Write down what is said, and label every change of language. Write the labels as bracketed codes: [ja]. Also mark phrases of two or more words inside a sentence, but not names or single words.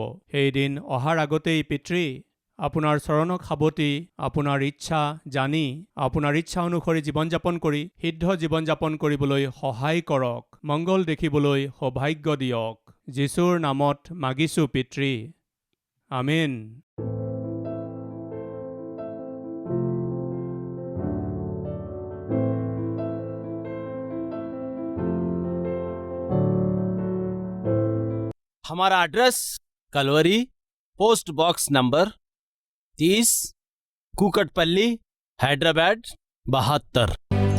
[as] সেইদিন অহাৰ আগতেই পিতৃ, আপোনাৰ চৰণক সাৱটি, আপোনাৰ ইচ্ছা জানি, আপোনাৰ ইচ্ছা অনুসৰি জীৱন যাপন কৰি সিদ্ধ জীৱন যাপন কৰিবলৈ সহায় কৰক। মংগল দেখিবলৈ সৌভাগ্য দিয়ক। যীশুৰ নামত মাগিছোঁ পিতৃ, আমেন। [hi] हमारा एड्रेस कलवरी, [en] post box number [hi] 30, कुकटपल्ली, हैदराबाद 72।